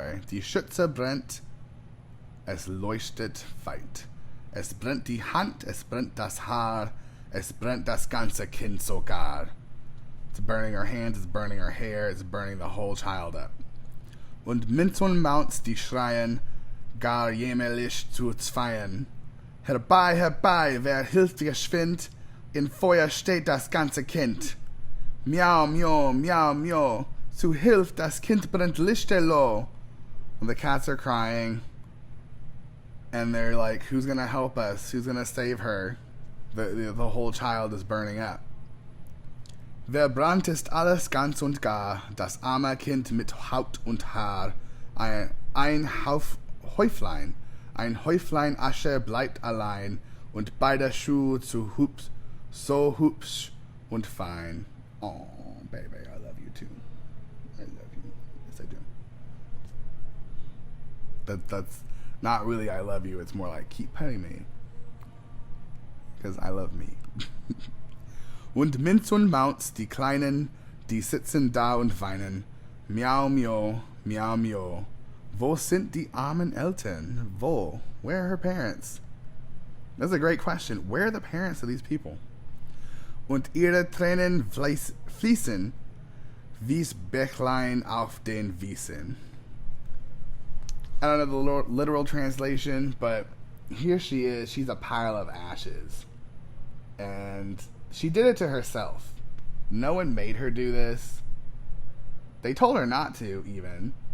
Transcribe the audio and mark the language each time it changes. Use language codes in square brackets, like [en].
[de] Die Schütze brennt. Es leuchtet weit. Es brennt die Hand, es brennt das Haar. Es brennt das ganze Kind sogar. [en] It's burning her hands, it's burning her hair, it's burning the whole child up. [de] Und Minz und Maunz, die schreien, gar jämmerlich zu zweien. Herbei, herbei, wer hilft geschwind? In Feuer steht das ganze Kind. Miau, miau, miau, miau. Zu Hilf, das Kind brennt lichterloh. [en] And the cats are crying. And they're like, who's gonna help us? Who's gonna save her? The whole child is burning up. [de] Verbrannt ist alles ganz und gar, das arme Kind mit Haut und Haar. Ein Häuflein Asche bleibt allein, und beide Schuhe zu so hübsch und fein. [en] Oh, baby, I love you too. I love you. Yes, I do. That's not really I love you. It's more like keep petting me. Because I love me. [de] Und Minz und Mauz, die Kleinen, die sitzen da und weinen. Miau, miau, miau, miau. Wo sind die armen Eltern? Wo? [en] Where are her parents? That's a great question. Where are the parents of these people? [de] Und ihre Tränen fließen, wie's Bächlein auf den Wiesen. [en] I don't know the literal translation, but here she is. She's a pile of ashes. And she did it to herself. No one made her do this. They told her not to, even.